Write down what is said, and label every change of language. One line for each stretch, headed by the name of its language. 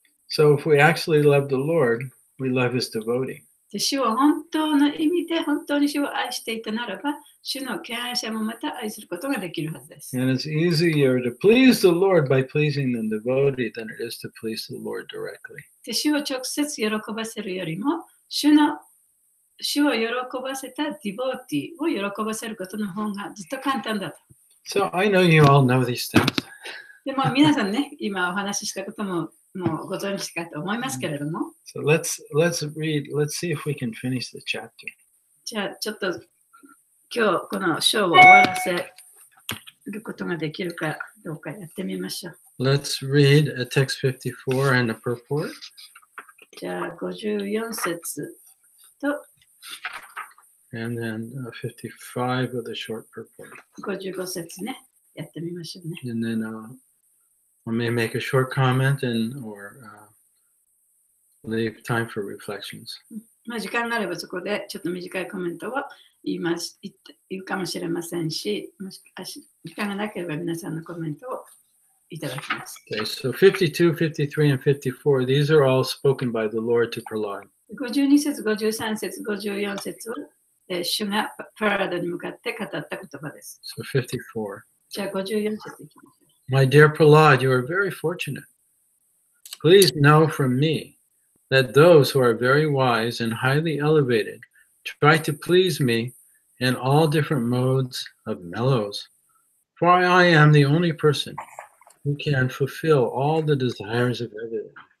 English: So if we actually love the Lord, we love his devotee.
Japanese: で主を本当の意味で本当に主を愛していたならば、主の敬愛者もまた愛することができるはずです。
English: And it's easier to please the Lord by pleasing the devotee than it is to please the Lord directly.
Japanese: で主を直接喜ばせるよりも、主を喜ばせたディボーティを喜ばせることの方がずっと簡単だと。
English: So I know you all know these things.
Japanese: でも皆さんね、今お話ししたことももうご存知かと思いますけれども。
English: So let's read, let's see if we can finish the chapter.
Japanese: じゃあちょっと今日この章を終わらせることができるかどうかやってみましょう。
English: Let's read text 54 and the purport.
Japanese: じゃあ54節と
English: And then 55 with a short purport.
Japanese: 55節ね、やってみましょうね。
English: And then I may make a short comment or leave time for reflections.
Japanese: まあ、時間があればそこでちょっと短いコメントを言うかもしれませんし、もし時間がなければ皆さんのコメントをいただきます。
English: Okay, so 52, 53, and 54, these are all spoken by the Lord to Prahlad.
Japanese: 52節、53節、54節は、主がプララダに向かって語った言葉です。
English: So 54.
Japanese: じゃあ54節いきましょう。
English: My dear Prahlad, you are very fortunate. Please know from me that those who are very wise and highly elevated try to please me in all different modes of mellows. For I am the only person who can fulfill all the desires of everyone.